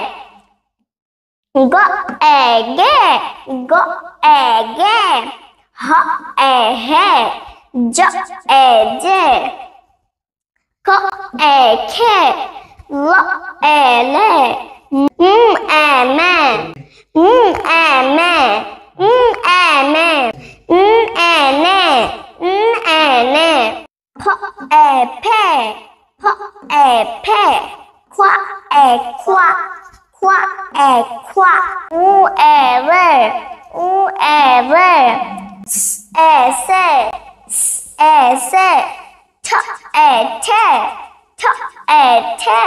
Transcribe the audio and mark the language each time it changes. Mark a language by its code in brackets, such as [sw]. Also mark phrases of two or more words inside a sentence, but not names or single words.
[bn] গ এ গে, গ এ গে, হ এ হে, জ এ জে, ক এ খে, ল এ লে, এ মে, এ মে, এ মে, এ নে, এ নে, ফ এ ফে, ফ এ ফে, খ এ খোয়া, খ এ খোয়া, উ এ রে, উ এ রে, স এ সে, স এ সে, ঠ এ ঠে, ঠ এ ঠে।